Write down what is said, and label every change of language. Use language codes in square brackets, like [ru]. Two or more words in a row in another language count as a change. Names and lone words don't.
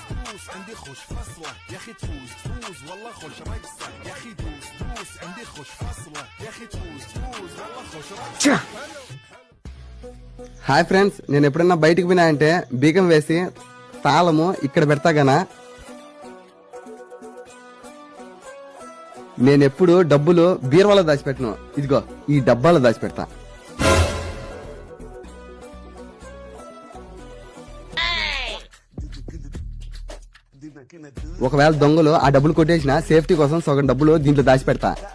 [ar] عندي خوش فصلة يا اخي تفوز والله خوش رقصة يا اخي دوس عندي خوش فصلة يا اخي تفوز والله خوش رقصة. [en] Hi friends, [te] నేను ఎప్పుడన్నా బయటికి పోయినా అంటే బీగం వేసి తాళము ఇక్కడ పెడతా గనా. నేనెప్పుడు డబ్బులు బీరువాలో దాచిపెట్టను, ఇదిగో ఈ డబ్బాలో దాచిపెడతా. ఒకవేళ దొంగలు ఆ డబ్బులు కొట్టేసిన సేఫ్టీ కోసం సగం డబ్బులు దీంట్లో దాచిపెడతా.